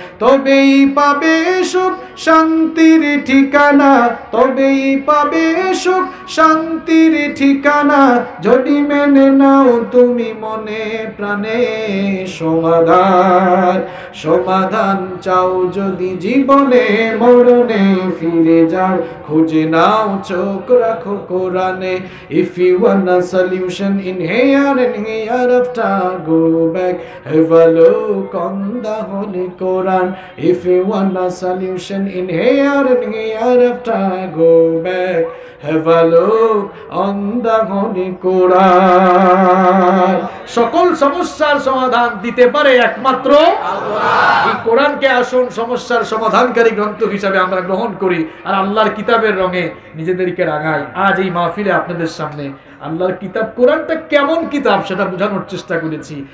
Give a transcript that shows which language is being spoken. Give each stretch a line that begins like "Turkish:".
Bangla: তবেই পাবে সুখ শান্তির ঠিকানা, তবেই পাবে সুখ শান্তির ঠিকানা, যদি মেনে নাও তুমি মনে প্রাণে সমাধান। সমাধান চাও যদি জীবনে মরণে, ফিরে যাও খুঁজে নাও চোখ রাখো কোরআনে।
English: If you want a solution in here and hereafter, go back, have a look on the Holy Quran. If you want a solution in here and hereafter, go back, have a look on the Holy Quran.
Bangla: সকল সমস্যার সমাধান দিতে পারে একমাত্র আল্লাহ। এই কোরআনকে আসুন সমস্যার সমাধানকারী গ্রন্থ হিসাবে আমরা গ্রহণ করি, আর আল্লাহর কিতাবের রঙে নিজেদেরকে রাঙাই। আজ এই মাহফিলে আপনাদের সামনে আল্লাহর কিতাব কোরআনটা কেমন কিতাব সেটা বোঝানোর চেষ্টা করেছি।